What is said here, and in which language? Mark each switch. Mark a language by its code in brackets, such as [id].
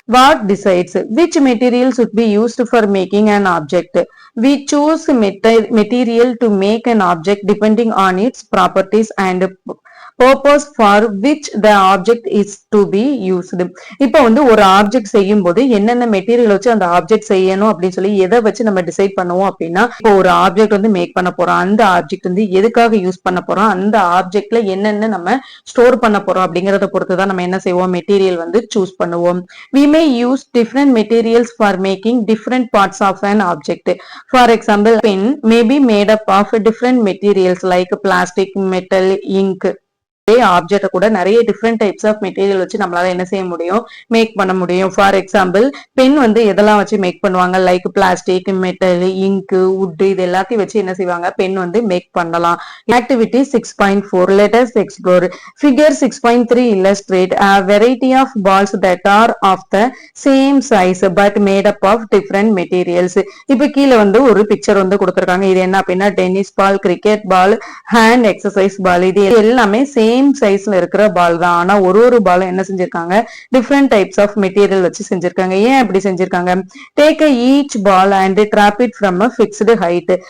[en] What decides which material should be used for making an object? We choose material to make an object depending on its properties and purpose for which the object is to be used. [ta] இப்போ வந்து ஒரு object செய்யும் போது என்னென்ன material வச்சு அந்த object செய்யணும் அப்படின்னு சொல்லி எதை வச்சு நம்ம டிசைட் பண்ணுவோம் அப்படின்னா, இப்போ ஒரு ஆப்ஜெக்ட் வந்து மேக் பண்ண போறோம், அந்த ஆப்ஜெக்ட் வந்து எதுக்காக யூஸ் பண்ண போறோம், அந்த ஆப்ஜெக்ட்ல என்னென்ன நம்ம ஸ்டோர் பண்ண போறோம் அப்படிங்கறத பொறுத்து தான் நம்ம என்ன செய்வோம், மெட்டீரியல் வந்து சூஸ் பண்ணுவோம். [en] We may use different materials for making different parts of an object. For example, pen may be made up of different materials like plastic, metal, ink. [ta] ஆப்ஜெக்ட கூட நிறைய [en] different types of material [ta] வச்சு நம்மளால என்ன செய்ய முடியும், make பண்ண முடியும். [en] for example, [ta] pen வந்து எதெல்லாம் வச்சு மேக் பண்ணுவாங்க, லைக் பிளாஸ்டிக், மெட்டல், இங்கு, வுட், இது எல்லாத்தையும் வச்சு என்ன செய்வாங்க, பென் வந்து மேக் பண்ணலாம். [en] Activity 6.4, let us explore. Figure 6.3 illustrate a variety of balls that are of the same size but made up of different materials. [ta] இப்ப கீழே வந்து ஒரு பிக்சர் வந்து கொடுத்திருக்காங்க. இது என்ன அப்படின்னா, tennis ball, cricket ball, hand exercise பால், இது எல்லாமே சேம் சைஸ்ல இருக்கிற பால் தான். ஆனா ஒரு பாலும் என்ன செஞ்சிருக்காங்க, [en] different types of material [ta] வச்சு செஞ்சிருக்காங்க. ஏன் அப்படி செஞ்சிருக்காங்க, [en] Take each ball and drop it from a fixed height.